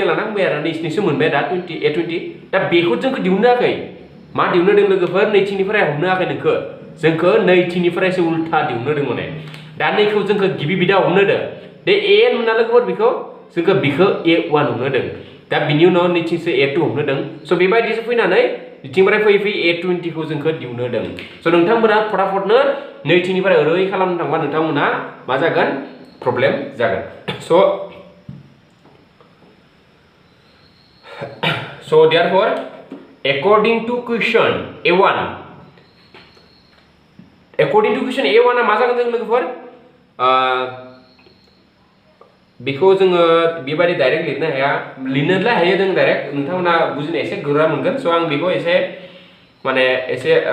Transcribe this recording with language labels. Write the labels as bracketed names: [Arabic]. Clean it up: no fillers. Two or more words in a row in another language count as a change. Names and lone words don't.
[Bodo] लाना बुंबाय आरो नैसिनिसो मोनबाय दा A20 दा बेखौ जोंखौ दिहुननो होआखै मा दिहुननो होदों लोगोफोर नैथिंनिफ्राय हमनो होआखै नोंखौ जोंखौ नैथिंनिफ्रायसो उल्था दिहुननो होदों माने दा नैखौ जोंखौ गिबि बिदा हमनो होदों दे AN मोना लोगोफोर बेखौ जोंखौ बिखौ A1 हमनो होदों दा बिनि उनाव नैथिंसो A2 हमनो होदों स' बेबायदिसो फैनानै बिथिंनिफ्राय फैयै A20 खौ जोंखौ दिहुननो होदों स' नोंथांमोना फटाफटनो नैथिंनिफ्राय ओरै खालामनो थांबा नोंथांमोना मा जागोन प्रब्लेम जागोन [English] so therefore according to question [Bodo] A1 आ मा जागोन जों लोगोफोर बेखौ जोङो बेबायदि डाइरेक्ट लिरनो हाया लिरनोलाय हायो जों डाइरेक्ट नोंथांमोना बुजिनो एसे गोरा मोनगोन स' आं बेखौ एसे माने एसे